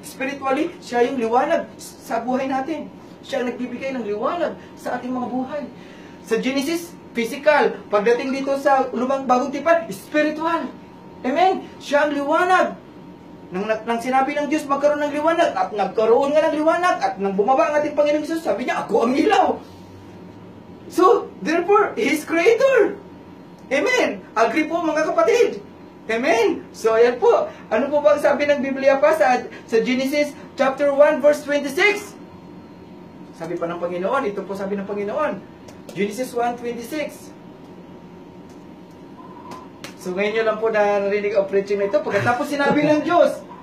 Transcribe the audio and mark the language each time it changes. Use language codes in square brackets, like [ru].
[tl] Spiritually, siya yung liwanag sa buhay natin. Siya ang nagbibigay ng liwanag sa ating mga buhay. Sa Genesis, physical. Pagdating dito sa Bagong Tipan, spiritual. Amen? Siya ang liwanag. Nang sinabi ng Diyos, magkaroon ng liwanag, at nagkaroon nga ng liwanag, at nang bumaba ang ating Panginoon Jesus, sabi niya, ako ang ilaw. [en] So, therefore, He is creator. [tl] Amen. Agree po mga kapatid. Amen. So, ayan po. Ano po ba ang sabi ng Biblia pa sa Genesis chapter 1 verse 26? Sabi pa ng Panginoon, ito po sabi ng Panginoon. Genesis 1:26. So, ngayon nyo lang po narinig ang preaching na ito. Pagkatapos sinabi ng Diyos,